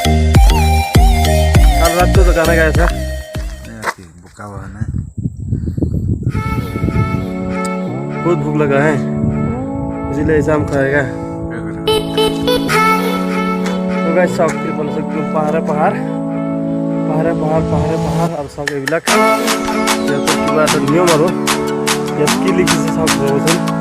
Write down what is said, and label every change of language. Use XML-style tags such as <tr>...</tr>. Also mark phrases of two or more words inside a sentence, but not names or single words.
<hi>कल रात को तो गाना गाया था, भूखा हुआ है, बहुत भूख लगा है, इसलिए ऐसा हम खाएगा। तो गाइस साउथ के बोल सकते हो पहाड़</hi> <as>আৰু চাওক এইবিলাক ইয়াতে কিবা এটা নিয়ম, আৰু ইয়াত কি লিখিছে চাওক ৰ'বচোন।</as>